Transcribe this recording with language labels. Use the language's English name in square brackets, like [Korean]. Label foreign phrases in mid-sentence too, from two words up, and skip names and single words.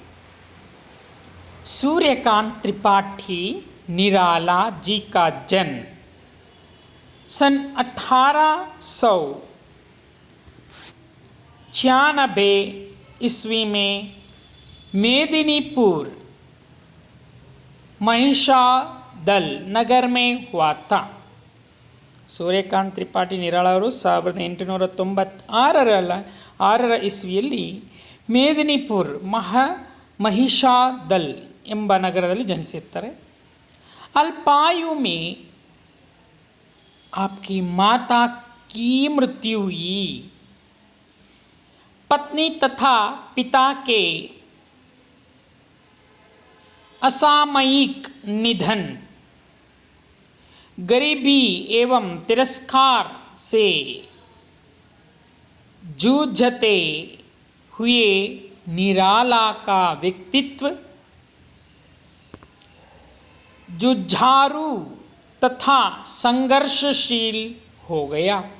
[Hindi] सूर्यकांत त्रिपाठी निराला जी का जन्म सन 1896 ईस्वी में मेदिनीपुर महिषादल नगर में हुआ था। [Kannada] ಸೂರ್ಯಕಾಂತ್ ತ್ರಿಪಾಠಿ ನಿರಾಳ ಅವರು 1896 ಇಸ್ವಿಯಲ್ಲಿ ಮೇದಿನಿಪುರ್ महिषादल ಎಂಬ ನಗರದಲ್ಲಿ ಜನಿಸಿರ್ತಾರೆ। [Hindi] अल्पायु में आपकी माता की मृत्यु हुई। पत्नी तथा पिता के असामयिक निधन, गरीबी एवं तिरस्कार से जूझते हुए निराला का व्यक्तित्व जुझारू तथा संघर्षशील हो गया।